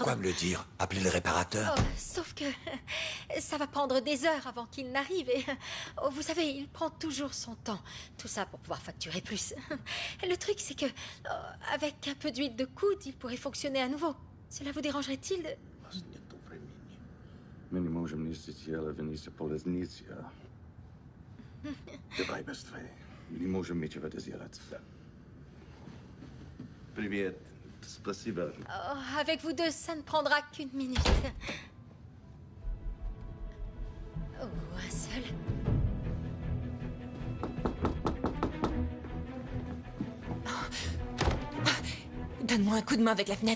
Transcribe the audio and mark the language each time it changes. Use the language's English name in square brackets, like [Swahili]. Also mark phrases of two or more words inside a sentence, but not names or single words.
[French] Pourquoi me le dire? Appelez le réparateur. Oh, sauf que ça va prendre des heures avant qu'il n'arrive et oh, vous savez, il prend toujours son temps. Tout ça pour pouvoir facturer plus. Le truc, c'est que avec un peu d'huile de coude, il pourrait fonctionner à nouveau. Cela vous dérangerait-il de... [Russian] Мы не можем нести тело Вениса Полезниция. Давай быстрее. Мы не можем ничего сделать. Привет. Спасибо. [French] Oh, avec vous deux, ça ne prendra qu'une minute. Oh, un seul. Donne-moi un coup de main avec la fenêtre.